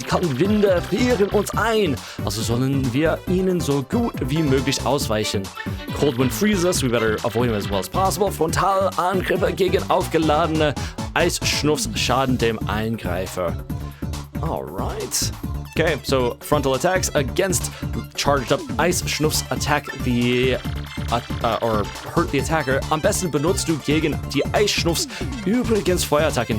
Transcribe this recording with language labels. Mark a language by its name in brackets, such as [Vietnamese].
[German] Die kalten Winde frieren uns ein. Also sollen wir ihnen so gut wie möglich ausweichen. [English] Cold wind freezes us, we better avoid them as well as possible. [German] Frontalangriffe gegen aufgeladene Eisschnuffs schaden dem Eingreifer. [English] Alright. Okay, so frontal attacks against charged up Eisschnuffs attack the or hurt the attacker. [German] Am besten benutzt du gegen die Eisschnuffs übrigens Feuerattacken.